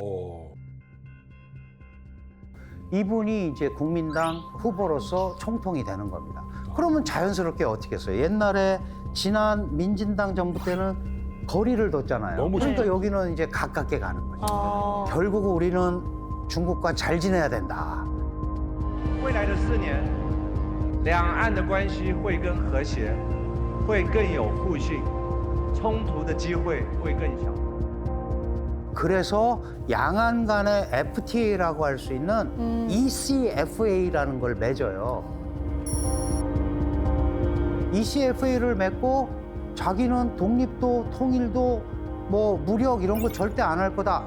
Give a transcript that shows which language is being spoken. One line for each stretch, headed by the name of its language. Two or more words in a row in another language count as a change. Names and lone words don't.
Korean: 이분이 이제 국민당 후보로서 총통이 되는 겁니다. 그러면 자연스럽게 어떻게 했어요? 옛날에 지난 민진당 정부 때는 거리를 뒀잖아요. 그러니까 여기는 이제 가깝게 가는 거죠. 결국 우리는 중국과 잘 지내야 된다.
Chinese: 未来的4年，两岸的关系会更和谐，会更有互信，冲突的机会会更小。
Korean: 그래서 양안 간의 FTA라고 할 수 있는 ECFA라는 걸 맺어요. ECFA를 맺고 자기는 독립도 통일도 뭐 무력 이런 거 절대 안 할 거다.